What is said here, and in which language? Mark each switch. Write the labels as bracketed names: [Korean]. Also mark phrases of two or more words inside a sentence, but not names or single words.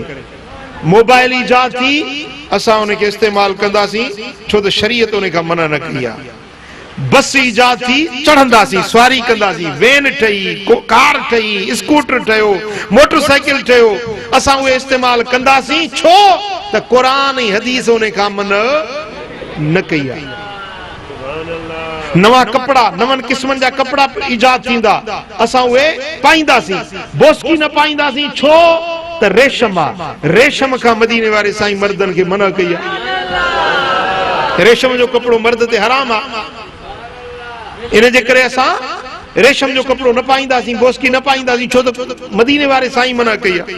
[Sindhi] मोबाइल ईजाद थी, असां उनखे इस्तेमाल कंदासीं छो त शरीयत उन खां मना न कई आहे। बस ईजाद थी, चढ़ंदासीं, सवारी कंदासीं, वेन ठही, कार ठही, स्कूटर ठहियो, मोटरसाइकिल ठहियो, असां उहे इस्तेमाल कंदासीं छो त क़ुरान ऐं हदीस उन खां मना न कई आहे। नवा कपड़ा, नवन किस्मनि जा कपड़ा ईजाद थींदा, असां उहे पाईंदासीं, बोस्की न पाईंदासीं छो त रेशम आहे। रेशम खां मदीने वारे साईं मर्दनि खे मना कई आहे। रेशम जो कपड़ो मर्द ते हराम आहे, इन जे करे असां रेशम जो कपड़ो न पाईंदासीं, बोस्की न पाईंदासीं छो त मदीने वारे साईं मना कई आहे।